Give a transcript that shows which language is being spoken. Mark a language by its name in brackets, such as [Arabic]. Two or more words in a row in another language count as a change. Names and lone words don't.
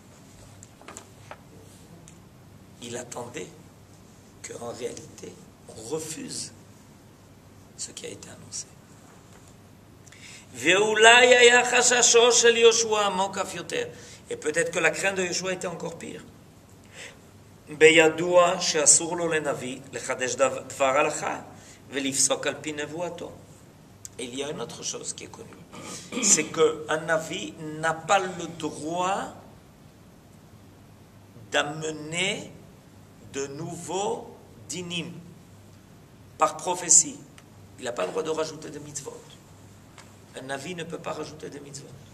[French] Il attendait qu'en réalité, on refuse ce qui a été annoncé. Et peut-être que la crainte de Yoshua était encore pire. [Hebrew] בידוע שאסור לו לנביא לחדש דבר הלכה ולפסוק על פי נבואתו. [French] Il y a une autre chose qui est connue, c'est qu'un navi n'a pas le droit d'amener de nouveaux dinim par prophétie. Il n'a pas le droit de rajouter des mitzvot. Un navi ne peut pas rajouter des mitzvot.